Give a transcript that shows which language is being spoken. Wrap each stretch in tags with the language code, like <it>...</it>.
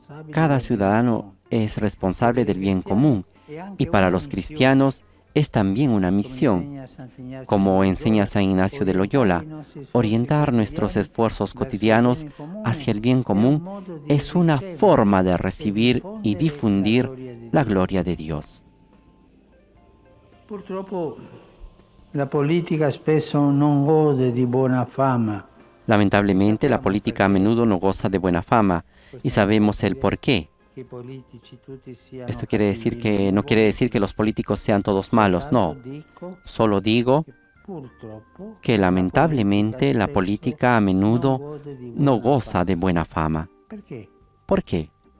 <es>Cada ciudadano es responsable del bien común y para los cristianos es también una misión, como enseña San Ignacio de Loyola. Orientar nuestros esfuerzos cotidianos hacia el bien común es una forma de recibir y difundir la gloria de Dios.</es> <it>Purtroppo la política spesso non gode di buona fama.</it> <es>Lamentablemente, la política a menudo no goza de buena fama y sabemos el por qué. Esto no quiere decir que los políticos sean todos malos, no. Solo digo que lamentablemente la política a menudo no goza de buena fama. ¿Por qué?</es>